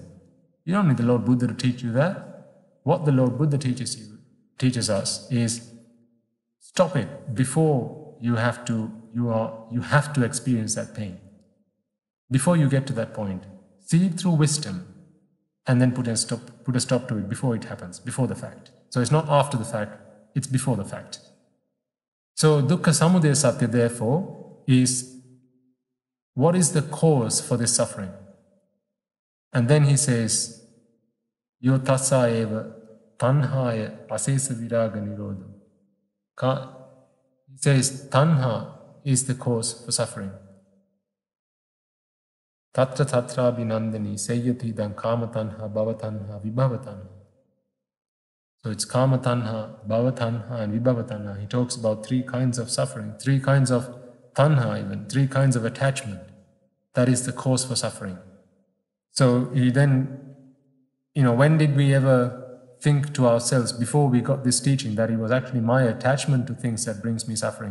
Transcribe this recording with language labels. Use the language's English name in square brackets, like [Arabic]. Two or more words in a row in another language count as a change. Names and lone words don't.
[English] You don't need the Lord Buddha to teach you that. What the Lord Buddha teaches us is stop it before you have to experience that pain. Before you get to that point, see it through wisdom, and then put a stop to it before it happens, before the fact. So it's not after the fact, it's before the fact. [Pali] So dukkha samudaya satya, [English] therefore, is what is the cause for this suffering? And then he says, [Pali] yo tassa eva tanhaya asesa viraga nirodha. [English] He says tanha is the cause for suffering. [Pali] Tatra tatra binandani sayyati dan kama tanha, bhava tanha, vibhava tanha. [English] So it's [Pali] kama tanha, bhava tanha, and vibhava tanha. [English] He talks about three kinds of suffering, three kinds of tanha even, three kinds of attachment. That is the cause for suffering. So he then, when did we ever think to ourselves, before we got this teaching, that it was actually my attachment to things that brings me suffering?